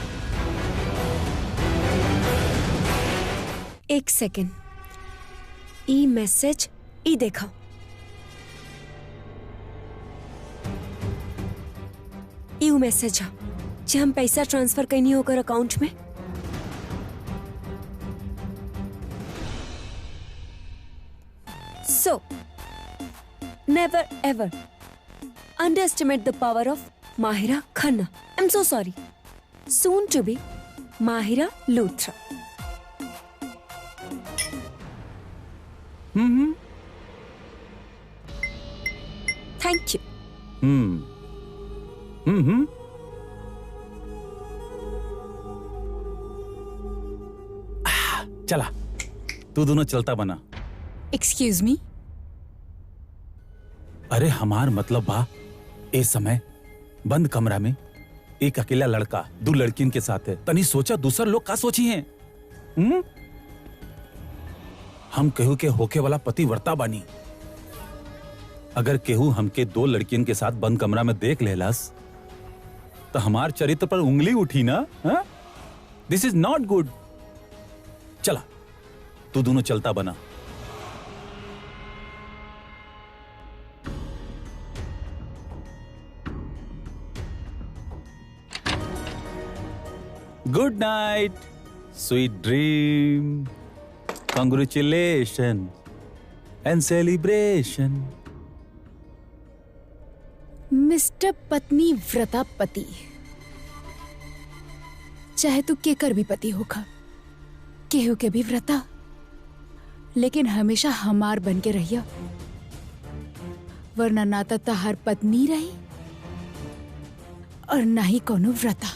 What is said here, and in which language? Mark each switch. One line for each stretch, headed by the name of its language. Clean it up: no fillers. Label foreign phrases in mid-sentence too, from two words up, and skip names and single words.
Bhojpuri: एक सेकेंड, ई मैसेज ई देखा। ई मैसेज है जे हम पैसा ट्रांसफर करनी होकर अकाउंट में।
English: So, never ever underestimate the power of Mahira Khanna. I'm so sorry. Soon to be Mahira Luthra. Thank you.
Bhojpuri: चला, तू दोनों चलता बना।
English: Excuse me.
Bhojpuri: अरे हमार मतलब बा, ए समय बंद कमरा में एक अकेला लड़का दो लड़कियन के साथ है। तनी सोचा दूसर लोग का सोची हैं? हम केहू के होके वाला पतिव्रता बानी। अगर केहू हमके दो लड़कियन के साथ बंद कमरा में देख लेलस तो हमार चरित्र पर उंगली उठी ना।
English: This is not good.
Bhojpuri: चला, तू दोनों चलता बना।
English: Good night, sweet dream, congratulations and celebration.
Bhojpuri: मिस्टर पत्नी व्रता पति, चाहे तू केकर भी पति होगा, केहू के भी व्रता, लेकिन हमेशा हमार बन के रहिया, वरना ना तो तहार पत्नी रही और ना ही कोनो व्रता।